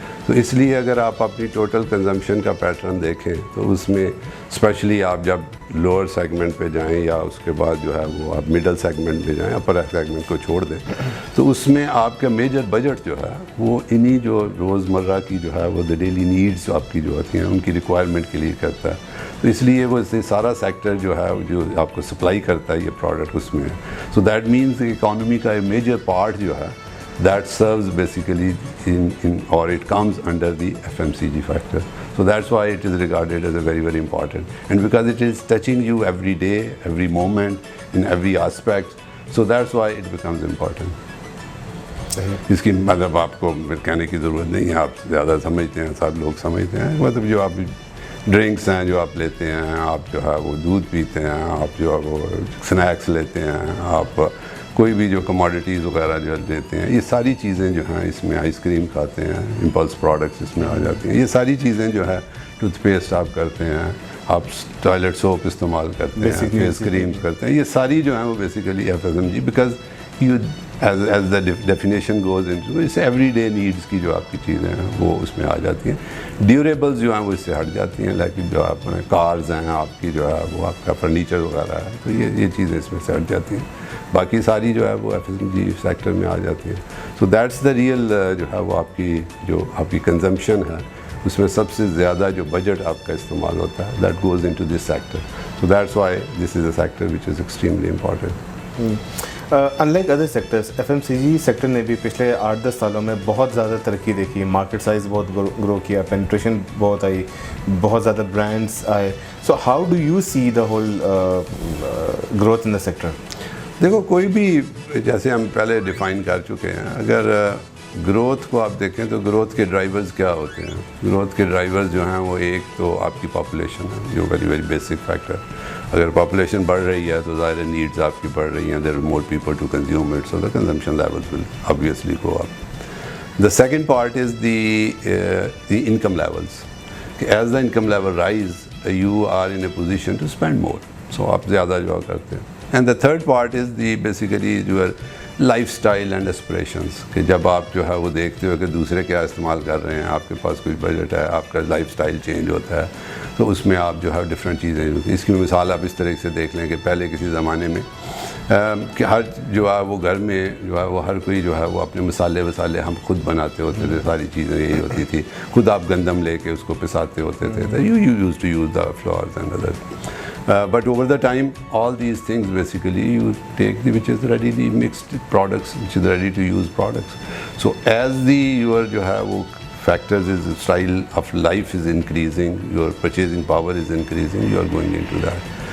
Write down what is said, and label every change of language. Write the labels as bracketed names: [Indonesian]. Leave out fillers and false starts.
[Urdu] تو اس لیے اگر آپ اپنی ٹوٹل کنزمپشن کا پیٹرن دیکھیں تو اس میں اسپیشلی آپ جب لوور سیگمنٹ پہ جائیں یا اس کے بعد جو ہے وہ آپ مڈل سیگمنٹ پہ جائیں, اپر سیگمنٹ کو چھوڑ دیں, تو اس میں آپ کا میجر بجٹ جو ہے وہ انہی جو روزمرہ کی جو ہے وہ ڈیلی نیڈس آپ کی جو ہوتی ہیں ان کی ریکوائرمنٹ کے لیے کرتا ہے. تو اس لیے وہ سارا سیکٹر جو ہے جو آپ کو سپلائی کرتا ہے یہ پروڈکٹ اس میں ہے. [English] so that means economy [Urdu] کا میجر پارٹ جو ہے [English] that serves basically or it comes under the FMCG factor. So that's why it is regarded as a very, very important. And because it is touching you every day, every moment, in every aspect, so that's why it becomes important. [Urdu] اس کی مطلب آپ کو کہنے کی ضرورت نہیں ہے, آپ زیادہ سمجھتے ہیں, سب لوگ سمجھتے ہیں. مطلب جو آپ ڈرنکس ہیں جو آپ لیتے ہیں, آپ جو ہے وہ دودھ پیتے ہیں, آپ جو ہے وہ سنیکس لیتے ہیں, آپ کوئی بھی جو کموڈیٹیز وغیرہ جو لیتے ہیں, یہ ساری چیزیں جو ہیں اس میں آئس کریم کھاتے ہیں, امپلس پروڈکٹس اس میں آ جاتی ہیں. یہ ساری چیزیں جو ہے ٹوتھ پیسٹ آپ کرتے ہیں, آپ ٹوائلٹ سوپ استعمال کرتے ہیں, فیس کریمز کرتے ہیں, یہ ساری جو ہیں وہ basically FMCG [English] because you as the definition goes into اس everyday needs [Urdu] کی جو آپ کی چیزیں ہیں وہ اس میں آ جاتی ہیں. ڈیوریبلز جو ہیں وہ اس سے ہٹ جاتی ہیں, لیکن جو آپ کارز ہیں آپ کی جو ہے وہ آپ کا فرنیچر وغیرہ ہے, تو یہ چیزیں اس میں سے ہٹ جاتی ہیں. باقی ساری جو ہے وہ FMCG سیکٹر میں آ جاتی ہیں. [English] so that's the real [Urdu] جو ہے وہ آپ کی کنزمپشن ہے, اس میں سب سے زیادہ جو بجٹ آپ کا استعمال ہوتا ہے [English] That goes into this sector. So that's why this is a sector which is extremely important. In like other sectors [Urdu] FMCG sector نے بھی پچھلے 8-10 سالوں میں بہت زیادہ ترقی دیکھی, مارکیٹ سائز بہت گرو کیا, پینٹریشن بہت آئی, بہت زیادہ برانڈس آئے. [English] So how do you see the whole growth in the sector? [Urdu] دیکھو کوئی بھی, جیسے ہم پہلے ڈیفائن کر چکے ہیں, اگر گروتھ کو آپ دیکھیں تو گروتھ کے ڈرائیورز کیا ہوتے ہیں. گروتھ کے ڈرائیورز جو ہیں وہ ایک تو آپ کی پاپولیشن ہے جو ویری ویری بیسک فیکٹر. اگر پاپولیشن بڑھ رہی ہے تو ظاہر نیڈز آپ کی بڑھ رہی ہیں, [English] There are more people to consume it, so the consumption levels will obviously go up. The second part is the income levels. As the income level rise, you are in a position to spend more. So [Urdu] آپ زیادہ جو کرتے ہیں. [English] And the third part is basically your lifestyle and aspirations. [Urdu] کہ جب آپ جو ہے وہ دیکھتے ہو کہ دوسرے کیا استعمال کر رہے ہیں, آپ کے پاس کوئی بجٹ ہے, آپ کا لائف سٹائل چینج ہوتا ہے, تو اس میں آپ جو ہے ڈفرینٹ چیزیں ہوتی ہیں. اس کی مثال آپ اس طرح سے دیکھ لیں کہ پہلے کسی زمانے میں کہ ہر جو ہے وہ گھر میں جو ہے وہ ہر کوئی جو ہے وہ اپنے مسالے ہم خود بناتے ہوتے تھے, ساری چیزیں یہی ہوتی تھی, خود آپ گندم لے کے اس کو پساتے ہوتے تھے. [English] You use to use the flours and other. But over the time, all these things basically you take which is ready mixed products, which is ready to use products. So as your [Urdu] jo hai wo [English] factors is style of life is increasing, your purchasing power is increasing, you are going into that.